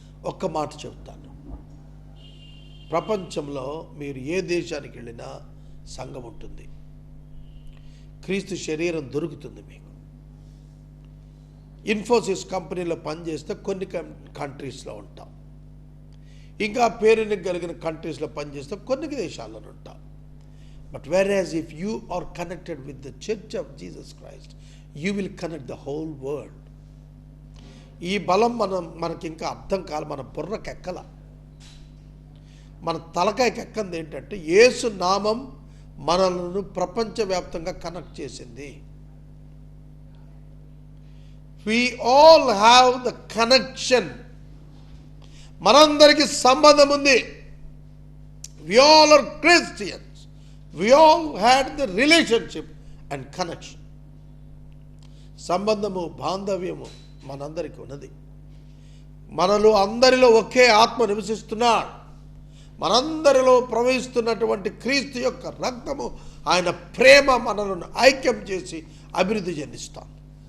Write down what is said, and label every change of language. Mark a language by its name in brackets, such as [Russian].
[Telugu] ఒక్క మాట చెబుతాను, ప్రపంచంలో మీరు ఏ దేశానికి వెళ్ళినా సంఘం ఉంటుంది. క్రీస్తు శరీరం దొరుకుతుంది మీకు. ఇన్ఫోసిస్ కంపెనీలో పనిచేస్తే కొన్ని కంట్రీస్లో ఉంటాం, ఇంకా పేరుని కలిగిన కంట్రీస్లో పనిచేస్తే కొన్ని దేశాల్లో ఉంటాం. [English] But whereas if you are connected with the Church of Jesus Christ, you will connect the whole world. [Telugu] ఈ బలం మనకి ఇంకా అర్థం కాదు, మన బుర్రకెక్కల, మన తలకాయకి ఎక్కంది ఏంటంటే యేసు నామం మనలను ప్రపంచవ్యాప్తంగా కనెక్ట్ చేసింది. [English] We all have the connection. [Telugu] మనందరికీ సంబంధం ఉంది. [English] We all are Christians. We all had the relationship and connection. [Telugu] సంబంధము, బాంధవ్యము మనందరికీ ఉన్నది. మనలో అందరిలో ఒకే ఆత్మ నివసిస్తున్నాడు. మనందరిలో ప్రవహిస్తున్నటువంటి క్రీస్తు యొక్క రక్తము, ఆయన ప్రేమ మనలను ఐక్యం చేసి అభివృద్ధి చెందిస్తాం.